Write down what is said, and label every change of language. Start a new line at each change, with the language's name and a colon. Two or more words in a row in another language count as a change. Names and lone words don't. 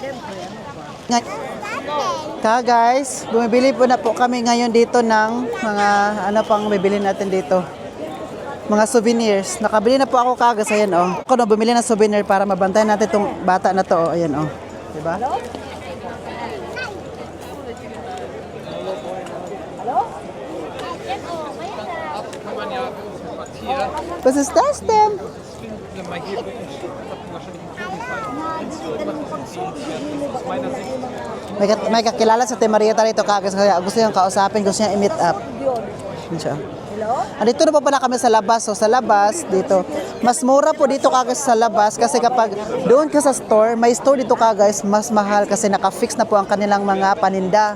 Filipino: Guys, bumibili po na po kami ngayon dito ng mga ano pang bibili natin dito. Mga souvenirs. Nakabili na po ako kagas, ayan, oh. Ako na bumili ng souvenir para mabantayan natin itong bata na to, oh. Ayan, oh. Diba?
German: Was ist das denn?
Filipino: May kakilala sa Marieta rito kagas kaya gusto niyang kausapin, gusto niyang i-meet up. Yun siya. Andito na po pala kami sa labas. So sa labas, dito. Mas mura po dito kagas sa labas kasi kapag doon ka sa store, may store dito kagas, mas mahal kasi naka-fix na po ang kanilang mga paninda.